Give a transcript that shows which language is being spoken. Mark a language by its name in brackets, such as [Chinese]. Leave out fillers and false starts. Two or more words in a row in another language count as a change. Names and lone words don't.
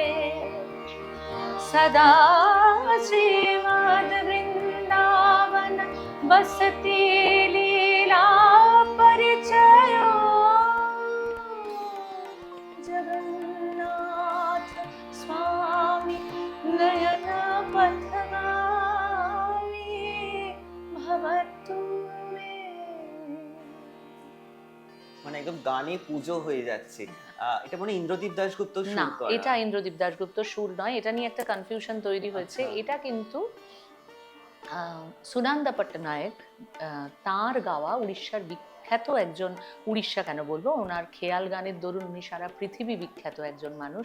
[Sanskrit] सदा श्रीमद्वृन्दावन वसति लीला परिचयो, जगन्नाथ स्वामी नयन पथगामी भवतु मे। [Bangla] মানে একদম গানে পুজো হয়ে যাচ্ছে। এটা মনে হয় ইন্দ্রদীপ দাশগুপ্ত না, সুর করা। এটা ইন্দ্রদীপ দাশগুপ্ত সুর নয়, এটা নিয়ে একটা কনফিউশন তৈরি হয়েছে। আচ্ছা। এটা কিন্তু সুনন্দা পট্টনায়ক, তার গাওয়া উড়িষ্যার বিখ্যাত একজন, উড়িষ্যা কেন বলবো, ওনার খেয়াল গানের দরুন উনি সারা পৃথিবী বিখ্যাত একজন মানুষ।